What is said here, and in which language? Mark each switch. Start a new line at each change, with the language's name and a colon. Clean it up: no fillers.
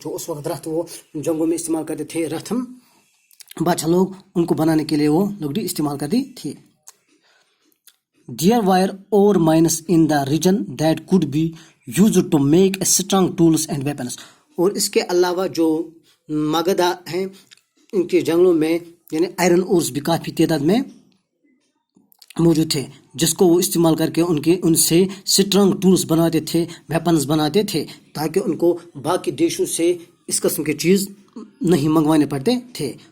Urdu: جو اس وقت رتھ وہ جنگوں میں استعمال کرتے تھے، رتھم بادشاہ لوگ ان کو بنانے کے لیے وہ لکڑی استعمال کرتی تھی.
English: There were ore mines in the region that could be used to make strong tools and weapons.
Urdu: اور اس کے علاوہ جو مگدہ ہیں ان کے جنگلوں میں یعنی آئرن اورز بھی کافی تعداد میں موجود تھے، جس کو وہ استعمال کر کے ان سے اسٹرانگ ٹولز بناتے تھے، ویپنز بناتے تھے، تاکہ ان کو باقی دیشوں سے اس قسم کے چیز نہیں منگوانے پڑتے تھے.